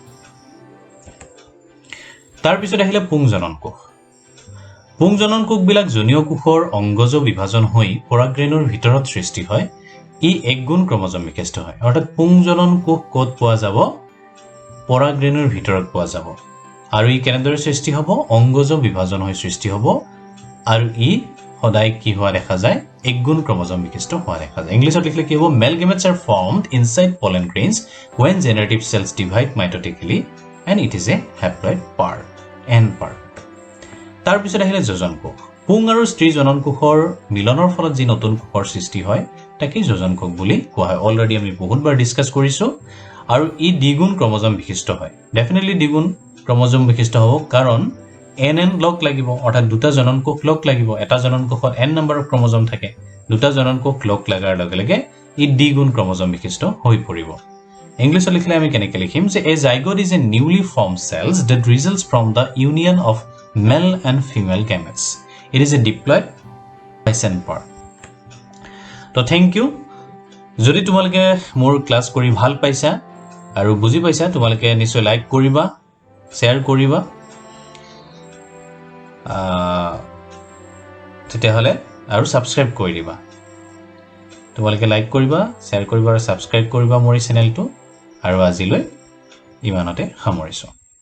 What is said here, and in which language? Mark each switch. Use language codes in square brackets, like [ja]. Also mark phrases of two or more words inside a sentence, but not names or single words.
[as] তাৰ পিছত আহিলে পুংজনন কোষ বিলাক জনীয় কোষৰ অংগজ বিভাজন হৈ পৰাগৰেণুৰ ভিতৰত সৃষ্টি হয় ই একগুণ ক্ৰমোজম বিশিষ্ট হয় অৰ্থাৎ পুংজনন কোষ ক'ত পোৱা যাব পৰাগৰেণুৰ ভিতৰত পোৱা যাব আৰু ই কেনেদৰে সৃষ্টি হ'ব অংগজ বিভাজন হৈ সৃষ্টি হ'ব আৰু ই সদায় কি হোৱা দেখা যায় একগুণ ক্ৰমোজম বিশিষ্ট হোৱা দেখা যায় ইংলিছত লিখিলে কি হ'ব [en] male gametes are formed inside pollen grains when generative cells divide mitotically and it is a haploid part n part [as] তাৰ পিছত আহিলে যোজন কোষ পুং আৰু স্ত্ৰী জনন কোষৰ মিলনৰ ফলত যি নতুন কোষৰ সৃষ্টি হয় তাকে যোজন কোষ বুলি কোৱা হয় অলৰেডি আমি বহুতবাৰ ডিসকাস কৰিছো আৰু ই দ্বিগুণ ক্ৰমোজম বিশিষ্ট হয় ডেফিনেটলি দ্বিগুণ ক্ৰমোজম বিশিষ্ট হ'ব কাৰণ n লগ লাগিব অৰ্থাৎ দুটা জনন কোষ লগ লাগিব এটা জনন কোষত n নম্বৰৰ ক্ৰমোজম থাকে দুটা জনন কোষ লগ লাগাৰ লগে লগে ই দ্বিগুণ ক্ৰমোজম বিশিষ্ট হৈ পৰিব ইংলিছত লিখিলে আমি কেনেকৈ লিখিম যে [en] a zygote is a newly formed cells that results from the union of male and female gametes it is a diploid twice-n part [as] তো [en] thank you [as] যদি তোমালোকে মোৰ ক্লাস কৰি ভাল পাইছা আৰু বুজি পাইছা তোমালোকে নিশ্চয় লাইক কৰিবা শ্বেয়াৰ কৰিবা তেতিয়াহ'লে আৰু ছাবস্ক্ৰাইব কৰি দিবা তোমালোকে লাইক কৰিবা শ্বেয়াৰ কৰিবা আৰু ছাবস্ক্ৰাইব কৰিবা মোৰ এই চেনেলটো আৰু আজিলৈ ইমানতে সামৰিছোঁ